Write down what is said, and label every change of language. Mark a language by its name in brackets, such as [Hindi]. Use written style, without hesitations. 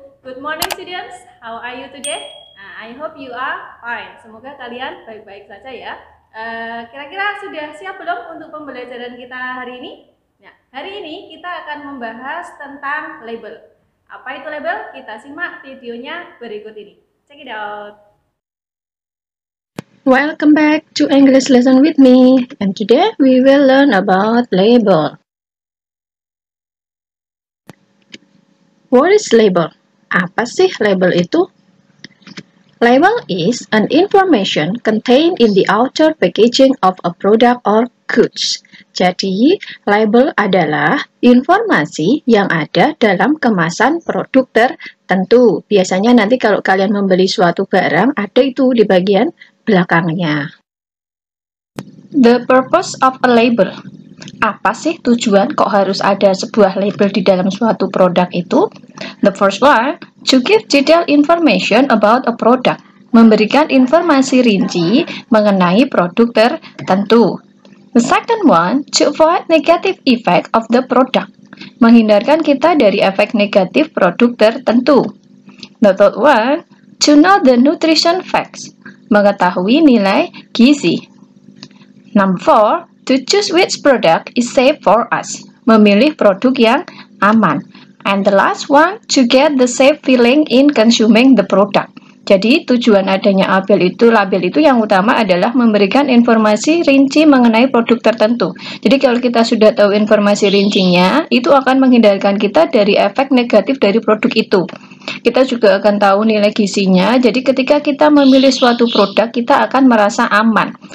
[English] Good morning students, how are you today? I hope you are fine. [Indonesian] Semoga kalian baik-baik saja ya. Kira-kira sudah siap belum untuk pembelajaran kita hari ini? Nah, hari ini kita akan membahas tentang label. Apa itu label? Kita simak videonya berikut ini. [English] Check it out. Welcome back to English lesson with me, and today we will learn about label. What is label? [Indonesian] Apa sih label itu? [English] Label is an information contained in the outer packaging of a product or goods. [Indonesian] Jadi, label adalah informasi yang ada dalam kemasan produk tertentu. Biasanya nanti kalau kalian membeli suatu barang, ada itu di bagian belakangnya. [English] The purpose of a label. [Indonesian] Apa sih tujuan kok harus ada sebuah label di dalam suatu produk itu? [English] The first one, to give detailed information about a product. [Indonesian] Memberikan informasi rinci mengenai produk tertentu. [English] The second one, to avoid negative effect of the product. [Indonesian] Menghindarkan kita dari efek negatif produk tertentu. [English] The third one, to know the nutrition facts. [Indonesian] Mengetahui nilai gizi. [English] Number 4, to choose which product is safe for us. [Indonesian] Memilih produk yang aman. [English] And the last one, to get the safe feeling in consuming the product. [Indonesian] Jadi tujuan adanya label itu yang utama adalah memberikan informasi rinci mengenai produk tertentu. Jadi kalau kita sudah tahu informasi rincinya, itu akan menghindarkan kita dari efek negatif dari produk itu. Kita juga akan tahu nilai gizinya, jadi ketika kita memilih suatu produk, kita akan merasa aman.